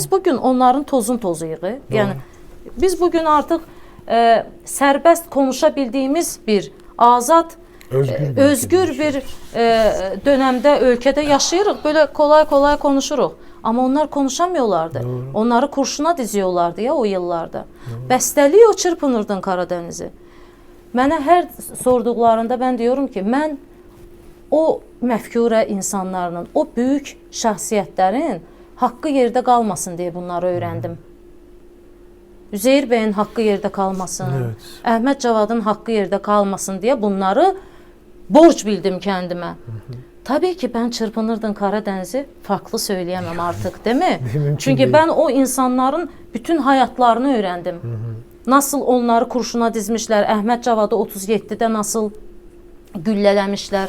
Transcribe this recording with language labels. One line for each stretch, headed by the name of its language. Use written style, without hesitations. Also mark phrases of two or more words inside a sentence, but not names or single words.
Turkish: Biz bugün onların tozun tozuyuq. Yani biz bugün artık serbest konuşabildiğimiz bir azad, özgür bir dönemde, ülkede yaşayırıq. Böyle kolay kolay konuşuruq. Ama onlar konuşamıyorlardı. Doğru. Onları kurşuna diziyorlardı ya o yıllarda. Bəstəliyor Çırpınırdın Karadeniz'i.
Azerbaijani: Mənə hər sorduqlarında
Turkish: ben diyorum ki,
Azerbaijani: mən o məfkure insanların, o büyük şəxsiyyətlərin haqqı yerdə qalmasın diye bunları öğrendim. Üzeyir Bey'in haqqı yerdə kalmasın, Əhməd Cavadın haqqı yerdə kalmasın
Turkish: diye bunları borç bildim kendime. Tabii ki ben Çırpınırdın Karadeniz'i farklı söyleyemem artık, değil mi? Çünkü değil. ben o insanların bütün hayatlarını öğrendim. Nasıl onları kurşuna dizmişler, Əhməd Cavadı 37'de nasıl güllələmişlər.